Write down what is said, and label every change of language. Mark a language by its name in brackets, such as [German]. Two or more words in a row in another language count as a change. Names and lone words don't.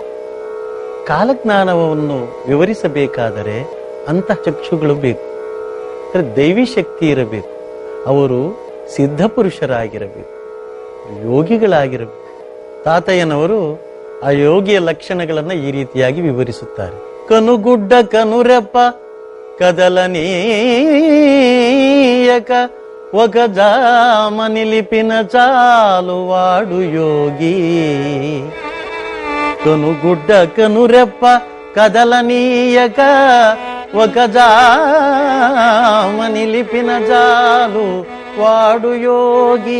[Kannada] ಕಾಲಜ್ಞಾನವನ್ನು ವಿವರಿಸಬೇಕಾದರೆ ಅಂತಃಚಕ್ಷುಗಳು ಬೇಕು, ದೈವಿ ಶಕ್ತಿ ಇರಬೇಕು, ಅವರು ಸಿದ್ಧ ಪುರುಷರಾಗಿರಬೇಕು, ಯೋಗಿಗಳಾಗಿರಬೇಕು. ತಾತಯ್ಯನವರು ಆ ಯೋಗಿಯ ಲಕ್ಷಣಗಳನ್ನು ಈ ರೀತಿಯಾಗಿ ವಿವರಿಸುತ್ತಾರೆ. [Telugu] కనుగుడ్డ కనురెప్ప కదలనీయక ఒక జామ నిలిపిన చాలు వాడు యోగి. కనుగుడ్డ కనురెప్ప కదలనీయక ఒక జామ నిలిపిన చాలు వాడు యోగి.